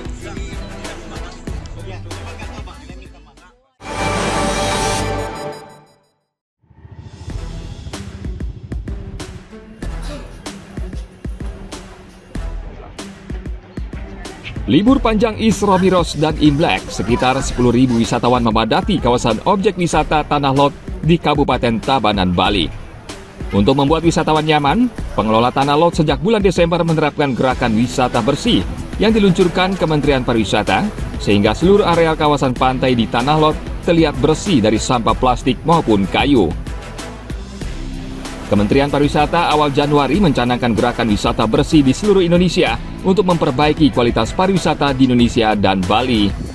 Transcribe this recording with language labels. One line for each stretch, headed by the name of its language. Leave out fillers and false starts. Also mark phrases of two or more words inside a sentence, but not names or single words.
Indonesian: Libur panjang Isra Mi'raj dan Imlek, sekitar 10.000 wisatawan memadati kawasan objek wisata Tanah Lot di Kabupaten Tabanan, Bali. Untuk membuat wisatawan nyaman, pengelola Tanah Lot sejak bulan Desember menerapkan gerakan wisata bersih yang diluncurkan Kementerian Pariwisata, sehingga seluruh areal kawasan pantai di Tanah Lot terlihat bersih dari sampah plastik maupun kayu. Kementerian Pariwisata awal Januari mencanangkan gerakan wisata bersih di seluruh Indonesia untuk memperbaiki kualitas pariwisata di Indonesia dan Bali.